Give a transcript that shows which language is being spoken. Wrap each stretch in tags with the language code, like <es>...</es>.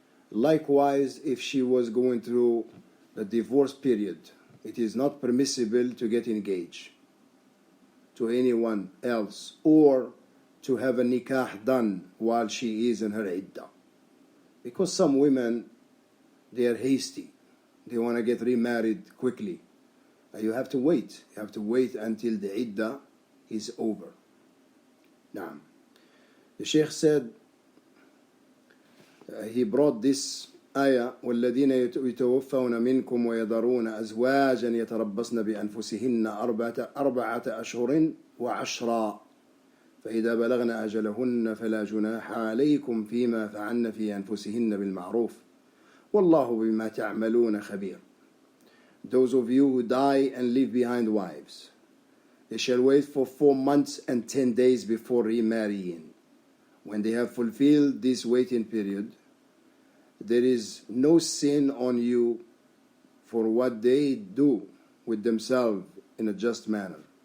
<en>Likewise, if she was going through the divorce period, it is not permissible to get engaged to anyone else or to have a nikah done while she is in her iddah. Because some women, they are hasty. They want to get remarried quickly. You have to wait. You have to wait until the iddah is over. Now, the Sheikh said, he brought this ayah,</en> <ar>والذين يتوفون منكم ويذرون أزواجا يتربصن بأنفسهن 4 أشهر وعشرا فإذا بلغن أجلهن فلا جناح عليكم فيما فعلن في أنفسهن بالمعروف والله بما تعملون خبير.</ar> <en>Those of you who die and leave behind wives, they shall wait for 4 months and 10 days before remarrying. When they have fulfilled this waiting period, there is no sin on you for what they do with themselves in a just manner.</en>